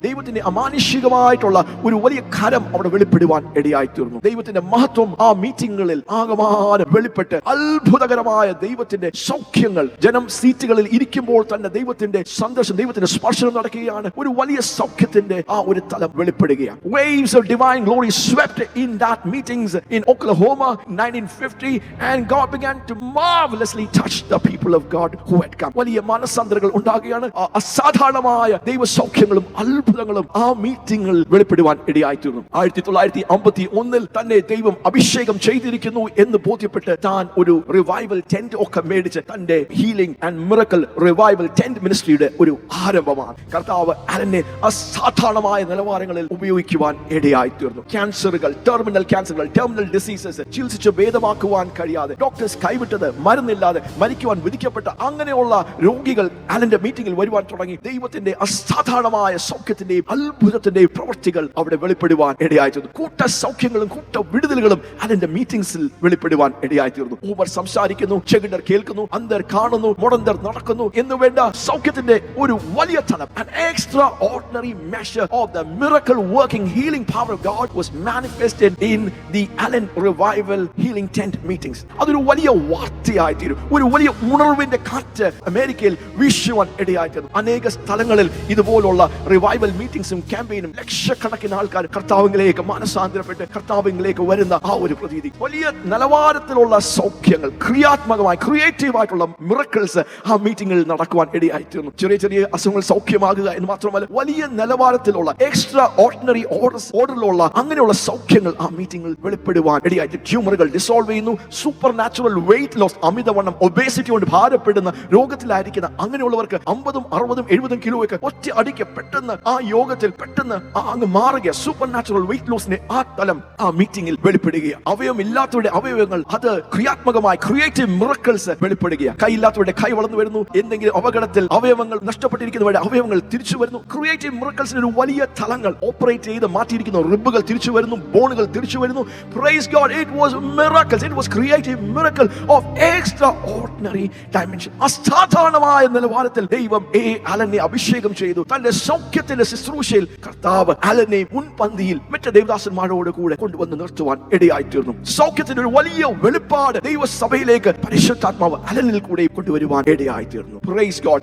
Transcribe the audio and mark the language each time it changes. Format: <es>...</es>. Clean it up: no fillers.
<ml>ദൈവത്തിന്റെ അമാനുഷികമായിട്ടുള്ള ഒരു വലിയ കരം അവിടെ വെളിപ്പെടുവാൻ ഇടയായി തീർന്നു. ദൈവത്തിന്റെ മഹത്വം ആ മീറ്റിംഗുകളിൽ ആകമാനം വെളിപ്പെട്ട് അത്ഭുതകരമായ ദൈവത്തിന്റെ സൗഖ്യങ്ങൾ, ജനം സീറ്റുകളിൽ ഇരിക്കുമ്പോൾ തന്നെ ദൈവത്തിന്റെ സന്ദർശനം, ദൈവത്തിന്റെ സ്പർശനം നടക്കുകയാണ്. ഒരു വലിയ സൗഖ്യത്തിന്റെ ആ ഒരു തലം വെളിപ്പെടുകയാണ്.</ml> <en>Waves of divine glory swept in that meetings in Oklahoma 1950 and God began to marvelously touch the people of God who had come.</en> <ml>വലിയ മനസ്സാന്തരങ്ങൾ ഉണ്ടാകുകയാണ്. അസാധാരണമായ ദൈവ സൗഖ്യങ്ങളും അത്ഭുതങ്ങളും ആ മീറ്റിംഗിൽ വെളിപ്പെടുവാൻ ഇടയായിത്തീർന്നു. 1951 തന്നെ ദൈവം അഭിഷേകം ചെയ്തിരിക്കുന്നു എന്ന് ബോധ്യപ്പെട്ട് താൻ ഒരു റിവൈവൽ ടെന്റ് ഒക്കെ മേടിച്ച് തന്റെ healing and miracle revival tent മിനിസ്ട്രിയുടെ ഒരു ആരംഭമാണ്. കർത്താവ് അലനെ അസാധാരണമായ നിലവാരങ്ങളിൽ ഉപയോഗിക്കുവാൻ ഇടയായിത്തീർന്നു. ക്യാൻസറുകൾ, ടെർമിനൽ ക്യാൻസറുകൾ, ടെർമിനൽ ഡിസീസസ് ചികിത്സിച്ച് ഭേദമാക്കുവാൻ കഴിയാതെ, ഡോക്ടേഴ്സ് കൈവിട്ടത്, മരുന്നില്ലാതെ മരിക്കുവാൻ വിധിക്കപ്പെട്ട അങ്ങനെയുള്ള രോഗികൾ അലന്റെ മീറ്റിംഗിൽ വരുവാൻ തുടങ്ങി. ദൈവത്തിന്റെ അസാധാരണമായ സൗഖ്യത്തിന്റെയും അത്ഭുതത്തിന്റെയും പ്രവൃത്തികൾ അവിടെ വെളിപ്പെടുവാൻ ഇടയായിത്തീർന്നു. കൂട്ട സൗഖ്യങ്ങളും കൂട്ട വിടുതലുകളും അലന്റെ മീറ്റിംഗ്സിൽ വെളിപ്പെടുവാൻ ഇടയായിത്തീർന്നു. ഊമർ സംസാരിക്കുന്നു, ചെകിടർ കേൾക്കുന്നു, അന്ധർ കാണുന്നു, മുടന്തർ നടക്കുന്നു എന്ന് വേണ്ട സൗഖ്യത്തിന്റെ ഒരു വലിയ തലം.</ml> <en>An extraordinary measure of the miracle working healing power of God was manifested in the Allen Revival Healing Tent meetings.</en> <ml>അതൊരു വലിയ വാർത്തയായി തീരും. ഒരു വലിയ ഉണർവിന്റെ കാറ്റ് അമേരിക്കയിൽ വീശുവാൻ ഇടയായിത്തീർന്നു. അനേക സ്ഥലങ്ങളിൽ ഇതുപോലുള്ള റിവൈവൽ മീറ്റിംഗ്സും ക്യാമ്പയിനും ലക്ഷക്കണക്കിന് ആൾക്കാർ കർത്താവിലേക്ക് മനസ്സാന്തരപ്പെട്ട് കർത്താവിലേക്ക് വരുന്ന ആ ഒരു പ്രതീതി. വലിയ നിലവാരത്തിലുള്ള സൗഖ്യങ്ങൾ, ക്രിയാത്മകമായി ക്രിയേറ്റീവ് ആയിട്ടുള്ള മിറക്കിൾസ് ആ മീറ്റിംഗിൽ നടക്കുവാൻ ഇടയായിത്തീർന്നു. ചെറിയ ചെറിയ അസുഖങ്ങൾ സൗഖ്യമാകുക എന്ന് മാത്രമല്ല, വലിയ നിലവാരത്തിലുള്ള എക്സ്ട്രാ ഓർഡിനറി ഓർഡറിലുള്ള അങ്ങനെയുള്ള സൗഖ്യങ്ങൾ ആ മീറ്റിംഗിൽ വെളിപ്പെടുവാൻ ഇടയായിട്ട് ട്യൂമറുകൾ ഡിസോൾവ് ചെയ്യുന്നു. സൂപ്പർ നാച്ചുറൽ വെയിറ്റ് ലോസ്, അമിതവണ്ണം, ഒബേസിറ്റി കൊണ്ട് ഭാരപ്പെടുന്ന രോഗത്തിലായിരിക്കുന്ന അങ്ങനെയുള്ളവർക്ക് 50, 60, 70 കിലോയൊക്കെ ഒറ്റ അടിക്ക് പെട്ടെന്ന് ആ യോഗത്തിൽ പെട്ടെന്ന് അങ്ങ് മാറുക. സൂപ്പർ നാച്ചുറൽ വെയിറ്റ് ലോസിന്റെ ആ തലം ആ മീറ്റിംഗിൽ വെളിപ്പെടുകയാണ്. അവയവമില്ലാത്തവരുടെ അവയവങ്ങൾ അത് ക്രിയാത്മകമായി ക്രിയേറ്റീവ് മിറക്കിൾസ് വെളിപ്പെടുകയാണ്. കൈയില്ലാത്തവരുടെ കൈ വളർന്നു വരുന്നു. എന്തെങ്കിലും അപകടത്തിൽ അവയവങ്ങൾ നഷ്ടപ്പെട്ടിരിക്കുന്നവരുടെ അവയവങ്ങൾ തിരിച്ചു വരുന്നു. ക്രിയേറ്റീവ് മിറക്കിൾസിന് ഒരു വലിയ തലങ്ങൾ ഓപ്പറേറ്റ് ചെയ്ത് മാറ്റിയിരിക്കുന്നു. റിബുകൾ തിരിച്ചു വരുന്നു, ബോണുകൾ തിരിച്ചു വരുന്നു.</ml> <en>Praise God, it was miracles. It was creative miracle of extraordinary dimension.</en> <ml>അസാധാരണമായ നിലവാരത്തിൽ ദൈവം അലനെ അഭിഷേകം ചെയ്തു. തന്റെ സൗഖ്യത്തിന്റെ ശുശ്രൂഷയിൽ കർത്താവ് അലനെ മുൻപന്തിയിൽ മറ്റ് ദേവദാസന്മാരോട് കൂടെ കൊണ്ടുവന്ന് നിർത്തുവാൻ ഇടയായിത്തീർന്നു. സൗഖ്യത്തിന്റെ ഒരു വലിയ വെളിപ്പാട് ദൈവസഭയിലേക്ക് പരിശുദ്ധാത്മാവ് അലനിൽ കൂടെ കൊണ്ടുവരുവാൻ ഇടയായിത്തീർന്നു.</ml> <en>Praise God.</en>